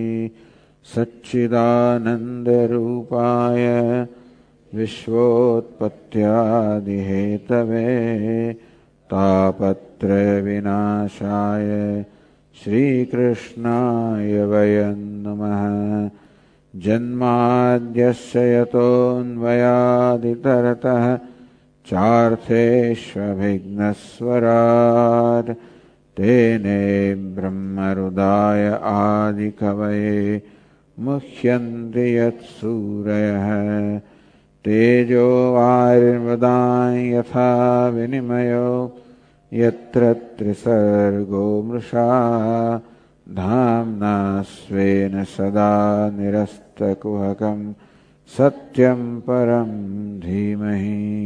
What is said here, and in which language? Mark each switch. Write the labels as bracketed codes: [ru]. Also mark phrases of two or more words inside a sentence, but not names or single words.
[sa] સચ્ચિદાનંદરૂપાય વિશ્વોત્પત્યાદિહેતવે તાપત્રય વિનાશાય શ્રીકૃષ્ણાય વયં નમઃ. જન્માદ્યસ્ય યતોન્વયાદિતરતઃ ચાર્થેષ્વभिघ्नस्वराट् तेने ब्रह्महृदाय आदिकवये मुह्यन्ति यत्सूरयः. तेजो वारिर्मदां यथा विनिमयो यत्र त्रिसर्गो मृषा धाम्ना स्वेन सदा निरस्तकुहकं सत्यं परं धीमहि.